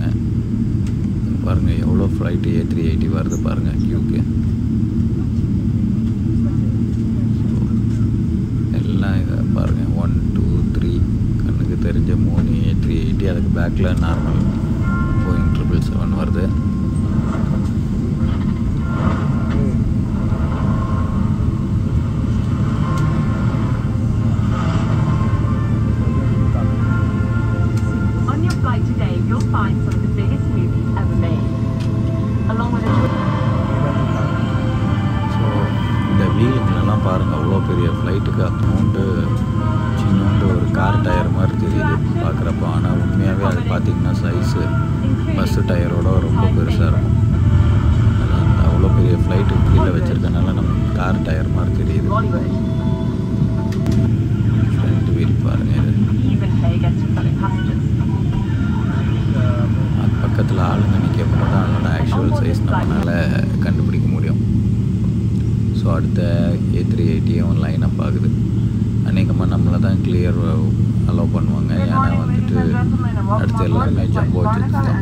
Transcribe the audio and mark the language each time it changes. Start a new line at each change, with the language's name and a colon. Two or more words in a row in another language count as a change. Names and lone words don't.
Tamil: பாருங்கள் எவ்வளோ ஃப்ளைட்டு A380 வருது பாருங்கள் கியூக்கு. எல்லாம் இதை பாருங்கள் 1 2 3 கண்ணுக்கு தெரிஞ்ச 3 A380. அதுக்கு பேக்கில் நார்மல் போயிங் 777 வருது.
English: On your flight today, you'll find some of the biggest movies ever made, along with a
Tamil: ஸோ இந்த வீலுங்களெல்லாம் பாருங்கள், அவ்வளோ பெரிய ஃப்ளைட்டுக்கு அப்புறோண்டு சின்னோண்டு ஒரு
English: car tyre
Tamil: மாதிரி தெரியுது பார்க்குறப்போ. ஆனால் உண்மையாகவே அது பார்த்திங்கன்னா
English: size bus
Tamil: டயரோட ரொம்ப பெருசாக இருக்கும். அதான் அவ்வளோ பெரிய ஃப்ளைட்டு கீழே வச்சுருக்கனால நம்ம
English: car tyre
Tamil: மாதிரி தெரியுது.
English: Bollywood. front wheel
Tamil: பாருங்கள். இது
English: Even pay against your fellow passengers.
Tamil: அது பக்கத்தில் ஆளுங்க நிற்கும் போது தான் அதோட
English: actual size
Tamil: நம்மளால் கண்டுபிடிக்க முடியும். ஸோ அடுத்த A380 லைனப் ஆகுது. அநேகமாக நம்மளை தான்
English: clear allow
Tamil: பண்ணுவாங்க. ஏன்னா வந்துட்டு அடுத்து எல்லாமே
English: jumbo jets
Tamil: தான்.